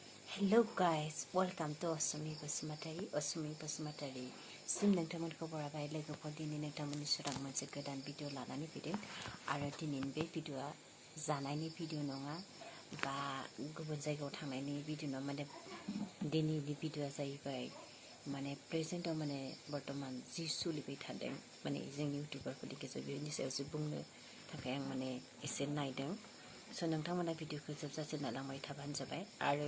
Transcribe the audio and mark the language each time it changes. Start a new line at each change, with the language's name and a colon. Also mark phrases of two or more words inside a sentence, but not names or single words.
English: Hello guys, welcome to Osumi Basmatari.
Bodo: Sim nangtamanखौ बरायबाय लोगोफोर दिनै नोंथांमोननि सेराव मोनसे गोदान भिडिअ लानानै फैदों आरो दिनैनि बे भिडिअआ जानायनि भिडिअ नङा बा गुबुन जायगायाव थांनायनि भिडिअ नङा माने दिनैनि भिडिअआ जाहैबाय माने प्रेजेन्टआव माने बर्तमान जि सोलिबाय थादों माने जोंनि इउटिउबारफोरनि गेजेराव बेनि सायावसो बुंनो थाखाय आं माने एसे नायदों स' नोंथांमोना भिडिअखौ जोबजासे नायलांबाय थाबानो जाबाय आरो